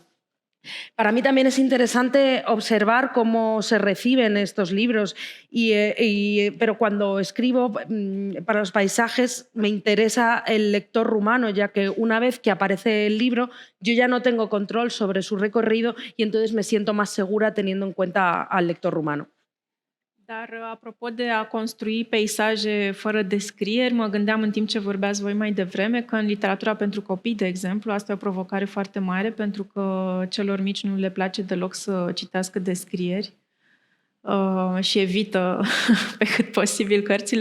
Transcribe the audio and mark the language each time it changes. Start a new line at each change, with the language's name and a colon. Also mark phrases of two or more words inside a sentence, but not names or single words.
Spanish: Para mí también es interesante observar cómo se reciben estos libros, pero cuando escribo para los paisajes me interesa el lector rumano, ya que una vez que aparece el libro yo ya no tengo control sobre su recorrido y entonces me siento más segura teniendo en cuenta al lector rumano.
Romanian: Dar apropo de a construi peisaje fără descrieri, mă gândeam în timp ce vorbeați voi mai devreme că în literatura pentru copii, de exemplu, asta e o provocare foarte mare pentru că celor mici nu le place deloc să citească descrieri și evită pe cât posibil cărțile